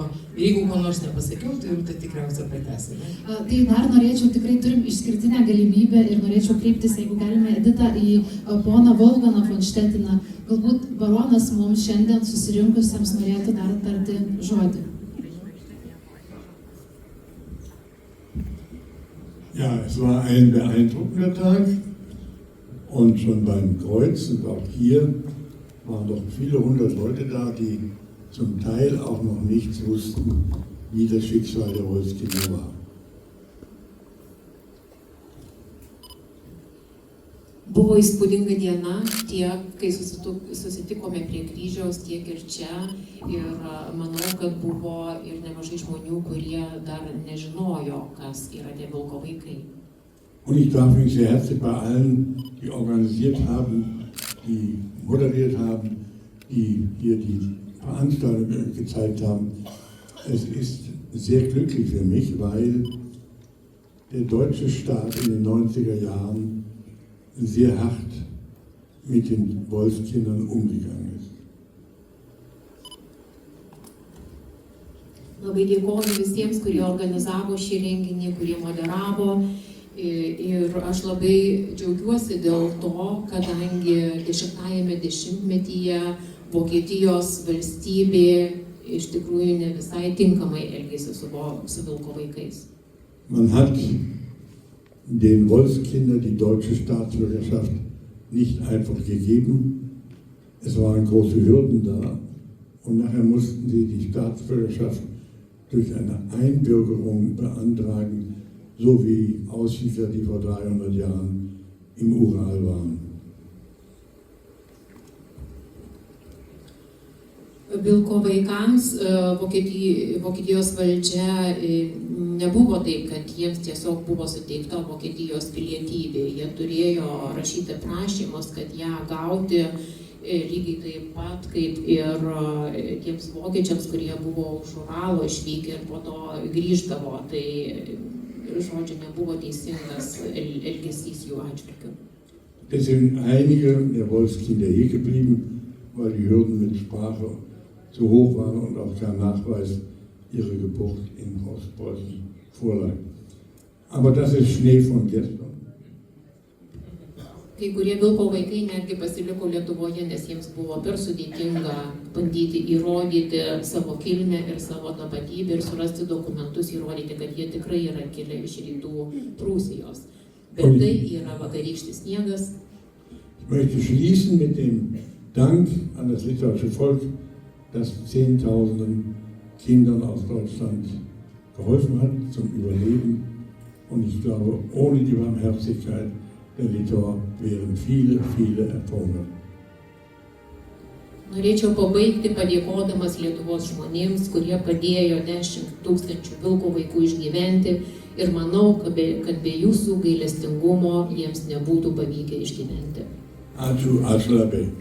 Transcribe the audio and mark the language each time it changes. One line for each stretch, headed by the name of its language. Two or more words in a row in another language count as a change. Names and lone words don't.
Lithuanian: Ir jeigu ko nors nepasakiau, tai Rūta tikriausiai pratęsė. Tai dar norėčiau, tikrai turim išskirtinę galimybę ir norėčiau kreiptis, jeigu galime, Edita, į poną Wolfgangą von Stettiner. Galbūt baronas mums šiandien susirinkusiems norėtų dar tarti žodį.
German: Ja, es war ein beeindruckender Tag und schon beim Kreuz und auch hier waren noch viele hundert Leute da, die zum Teil auch noch nichts wussten, wie das Schicksal der Wolfskinder war.
Lithuanian: Buvo įspūdinga diena tiek, kai susitikome prie kryžiaus, tiek ir čia. Ir manau, kad buvo ir nemažai žmonių, kurie dar nežinojo, kas yra tie vilko vaikai.
German: Und ich darf mich sehr herzlich bei allen, die organisiert haben, die moderiert haben, die hier die Veranstaltung gezeigt haben. Es ist sehr glücklich für mich, weil der deutsche Staat in den 90er Jahren sehr hart mit den Wolfskindern umgegangen ist.
Lithuanian: Labai dėkoju visiems, kurie organizavo šį renginį, kurie moderavo. Ir aš labai džiaugiuosi dėl to, kadangi 10-ame dešimtmetyje Vokietijos valstybė iš tikrųjų ne visai tinkamai elgėsi su vilko vaikais.
German: Man hat den Wolfskindern die deutsche Staatsbürgerschaft nicht einfach gegeben. Es waren große Hürden da und nachher mussten sie die Staatsbürgerschaft durch eine Einbürgerung beantragen, so wie Aussiedler, die vor 300 Jahren im Ural waren.
Lithuanian: Vilko vaikams Vokietijos valdžia nebuvo taip, kad jiems tiesiog buvo suteikta Vokietijos pilietybė. Jie turėjo rašyti prašymus, kad ją gauti lygiai taip pat kaip ir tiems vokiečiams, kurie buvo už Uralo išvykę ir po to grįždavo. Tai, žodžiu, nebuvo teisingas elgesys jų atžvilgiu.
German: Es sind einige der Wolfskinder hier geblieben, weil die Hürden mit Sprache zu hoch waren und auch kein Nachweis ihrer Geburt in Ostpreußen vorlag. Aber das ist Schnee von gestern.
Lithuanian: Kai kurie Vilko vaikai netgi pasiliko Lietuvoje, nes jiems buvo per sudėtinga bandyti įrodyti savo kilmę ir savo tapatybę ir surasti dokumentus, įrodyti, kad jie tikrai yra kilę iš rytų Prūsijos. Bet tai yra vakarykštis sniegas.
German: Ich möchte schließen mit dem Dank an das litauische Volk, das Zehntausenden Kindern aus Deutschland geholfen hat zum Überleben. Und ich glaube, ohne die Barmherzigkeit der Litauer wären viele, viele ertrunken.
Lithuanian: Norėčiau pabaigti padėkodamas Lietuvos žmonėms, kurie padėjo 10 000 Vilko vaikų išgyventi ir manau, kad be jūsų gailestingumo jiems nebūtų pavykę išgyventi. Ačiū, ačiū labai.